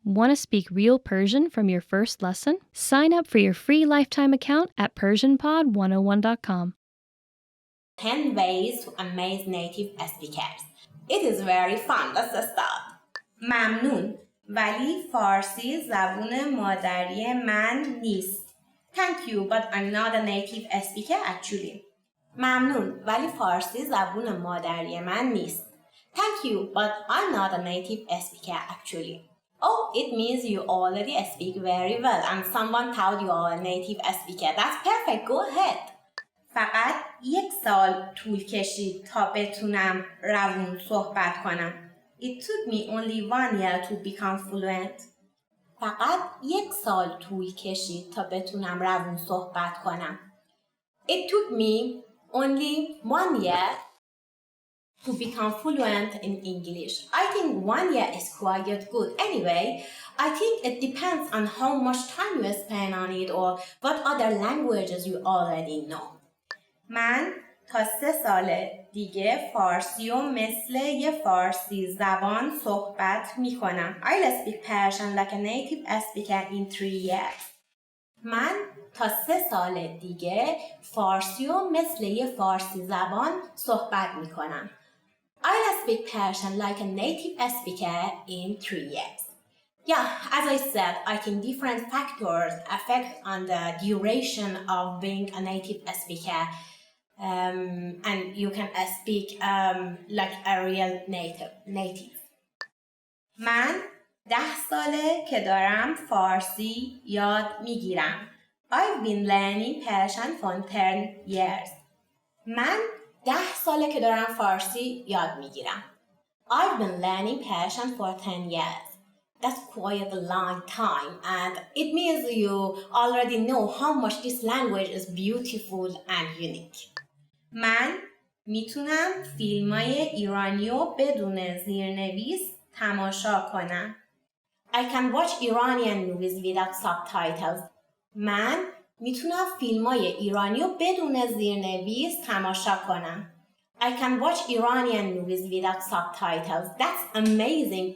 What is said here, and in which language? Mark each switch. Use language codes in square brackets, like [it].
[en] Want to speak real Persian from your first lesson? Sign up for your free lifetime account at PersianPod101.com. 10 ways to amaze native speakers. It is very fun. Let's start. [fa] ممنون ولی فارسی زبون مادری من نیست. [en] Thank you but I'm not a native speaker actually. [fa] ممنون ولی فارسی زبون مادری من نیست. [en] Thank you but I'm not a native speaker actually. Oh, it means you already speak very well and someone thought you are a native speaker. That's perfect. Go ahead. [fa] فقط 1 سال طول کشید تا بتونم روون صحبت کنم. [en] It took me only 1 year to become fluent. [fa] فقط 1 سال طول کشید تا بتونم روون صحبت کنم. [en] It took me only 1 year to become fluent in English. I think 1 year is quite good. Anyway, I think it depends on how much time you spend on it or what other languages you already know. [fa] من تا 3 سال دیگه فارسی و مثل یه فارسی زبان صحبت می کنم. [en] I'll speak Persian like a native speaker in 3 years. [fa] من تا 3 سال دیگه فارسی و مثل یه فارسی زبان صحبت می کنم. [en] I'll speak Persian like a native speaker in 3 years. Yeah, as I said, I think different factors affect on the duration of being a native speaker. And you can speak like a real native. [fa] من 10 ساله که دارم فارسی یاد میگیرم. [en] I've been learning Persian for 10 years. [fa] من 10 ساله که دارم فارسی یاد میگیرم. [en] I've been learning Persian for 10 years. That's quite a long time and it means you already know how much this language is beautiful and unique. [fa] من میتونم فیلمای ایرانی رو بدون زیرنویس تماشا کنم. [en] I can watch Iranian movies without subtitles. [fa] من میتونم فیلمای ایرانی رو بدون زیرنویس تماشا کنم. [en] I can watch Iranian movies without subtitles. That's amazing.